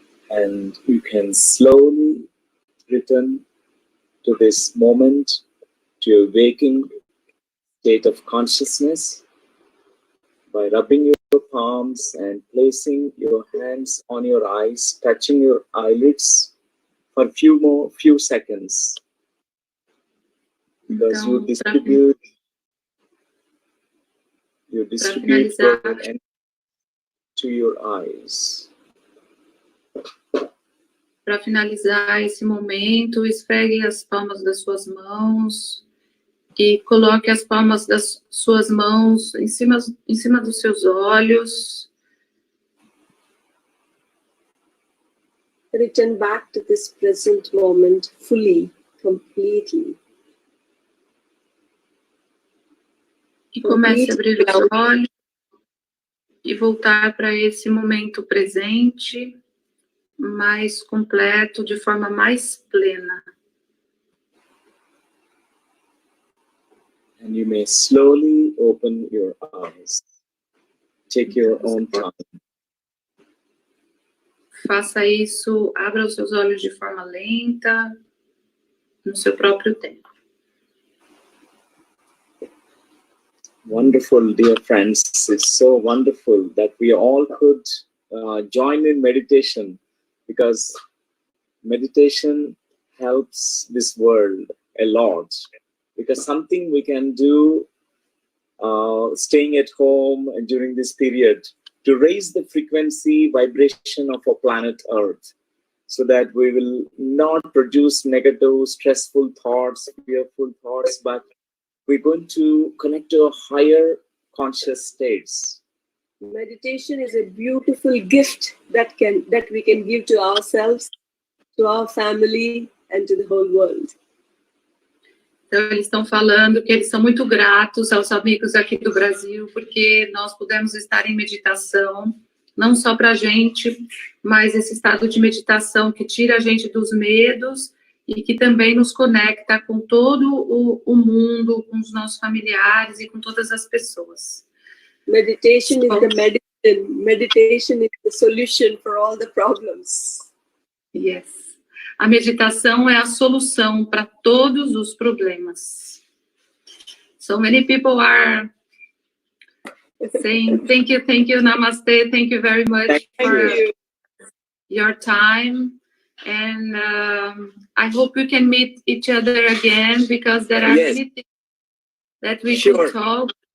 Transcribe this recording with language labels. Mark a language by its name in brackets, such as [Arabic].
[English] And you can slowly return to this moment, to your waking state of consciousness, by rubbing your palms and placing your hands on your eyes, touching your eyelids for few seconds. Because you [Portuguese] Então, [English] distribute [Portuguese] finalizar, [English] your energy to your eyes. [Portuguese] para finalizar esse momento, esfregue as palmas das suas mãos e coloque as palmas das suas mãos em cima dos seus olhos. [English] Return back to this present moment fully, completely. [Portuguese] E comece a abrir os olhos e voltar para esse momento presente, mais completo, de forma mais plena. [English] And you may slowly open your eyes. Take your own time. [Portuguese] Faça isso, abra os seus olhos de forma lenta, no seu próprio tempo. [English] Wonderful, dear friends. It's so wonderful that we all could join in meditation, because meditation helps this world a lot. Because something we can do staying at home during this period to raise the frequency vibration of our planet Earth, so that we will not produce negative, stressful thoughts, fearful thoughts, but we're going to connect to a higher conscious states. Meditation is a beautiful gift that we can give to ourselves, to our family, and to the whole world. [Portuguese] Então, eles estão falando que eles são muito gratos aos amigos aqui do Brasil, porque nós pudemos estar em meditação, não só para a gente, mas esse estado de meditação que tira a gente dos medos e que também nos conecta com todo o mundo, com os nossos familiares e com todas as pessoas. [English] Meditation is the medicine. Meditation is the solution for all the problems. Yes. [Portuguese] A meditação é a solução para todos os problemas. [English] So many people are saying thank you, namaste, thank you very much for your time. And I hope we can meet each other again, because there are many things that we could talk.